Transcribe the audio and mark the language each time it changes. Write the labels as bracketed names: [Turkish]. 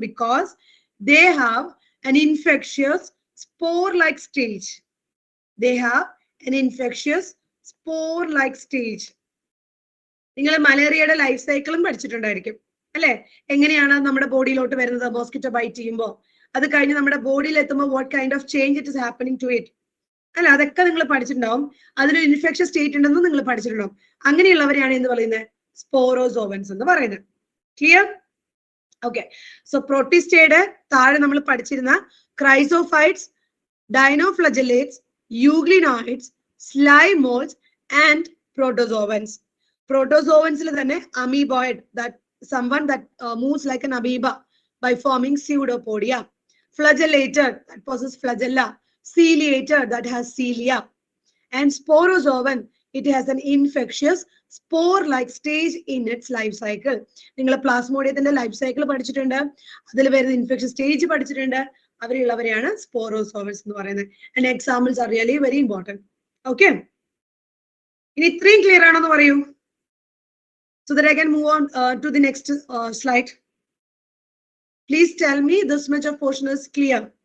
[English] Because they have an infectious spore-like stage. They have an infectious spore-like stage. [Malayalam] നിങ്ങൾ മലേറിയയുടെ life സൈക്കിളും പഠിച്ചിട്ടുണ്ടായിരിക്കും അല്ലെ, എങ്ങനെയാണ് നമ്മുടെ ബോഡിയിലോട്ട് വരുന്നത് മോസ്കിറ്റോ ബൈറ്റ് ചെയ്യുമ്പോൾ, അത് കഴിഞ്ഞ് നമ്മുടെ ബോഡിയിൽ എത്തുമ്പോൾ [English] what kind of change it is happening to it [Malayalam] അല്ല, അതൊക്കെ നിങ്ങൾ പഠിച്ചിട്ടുണ്ടാവും. അതിനൊരു ഇൻഫെക്ഷൻ സ്റ്റേറ്റ് ഉണ്ടെന്ന് നിങ്ങൾ പഠിച്ചിട്ടുണ്ടാവും. അങ്ങനെയുള്ളവരെയാണ് എന്ന് പറയുന്നത് സ്പോറോസോവൻസ് എന്ന് പറയുന്നത്. ക്ലിയർ? ഓക്കെ. സോ പ്രോട്ടിസ്റ്റയുടെ താഴെ നമ്മൾ പഠിച്ചിരുന്ന ക്രൈസോഫൈറ്റ്സ്, ഡൈനോഫ്ലജലേറ്റ്സ്, യൂഗ്ലിനോയിഡ്സ്, സ്ലൈമോൾസ് ആൻഡ് പ്രോട്ടോസോവൻസ്. പ്രോട്ടോസോവൻസിൽ തന്നെ [English] Amoeboid, that someone that moves like an amoeba by forming pseudopodia. Flagellated, that possesses flagella. Ciliated, that has cilia. And sporozoan, it has an infectious spore-like stage in its life cycle. [Malayalam] നിങ്ങൾ പ്ലാസ്മോഡിയത്തിന്റെ life cycle പഠിച്ചിട്ടുണ്ട്, അതിൽ വരുന്ന infection stage പഠിച്ചിട്ടുണ്ട്. അവരുള്ളവരെയാണ് sporozoans എന്ന് പറയുന്നത്. [English] And examples are really very important. [Malayalam] Okay, ഇനി ഇത്രയും clear ആണെന്ന് പറയൂ. [English] So that I can move on to the next slide. Please tell me this much of portion is clear.